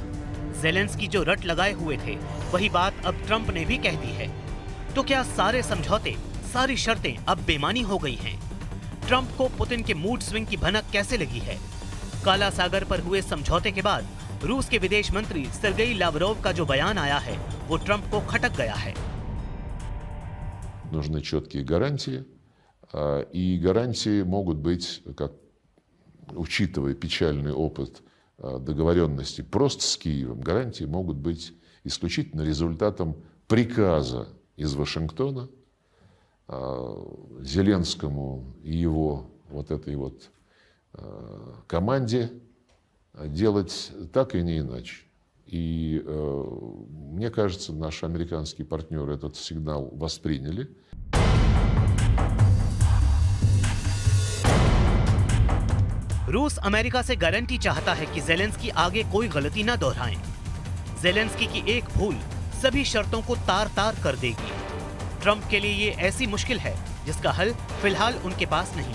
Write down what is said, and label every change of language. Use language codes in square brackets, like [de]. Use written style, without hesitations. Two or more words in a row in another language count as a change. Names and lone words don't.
[hi] ज़ेलेंस्की जो रट लगाए हुए थे, वही बात अब ट्रंप ने भी कह दी है। तो क्या सारे समझौते, सारी शर्तें अब बेमानी हो गई हैं? ट्रंप को पुतिन के [en] mood swing [hi] की भनक कैसे लगी है? काला सागर पर हुए समझौते के बाद रूस के विदेश मंत्री सर्गेई लावरोव का जो बयान आया है, वो ट्रंप को खटक गया है। [ru] Нужны четкие гарантии, и гарантии могут быть, как, учитывая печальный опыт договоренности просто с Киевом, гарантии могут быть исключительно результатом приказа из Вашингтона Зеленскому и его вот этой вот команде делать так и не иначе. И мне кажется, наши американские партнеры этот сигнал восприняли. [hi] रूस अमेरिका से गारंटी चाहता है कि ज़ेलेंस्की आगे कोई गलती न दोहराएं। ज़ेलेंस्की की एक भूल सभी शर्तों को तार-तार कर देगी। ट्रंप के लिए ये ऐसी मुश्किल है जिसका हल फिलहाल उनके पास नहीं।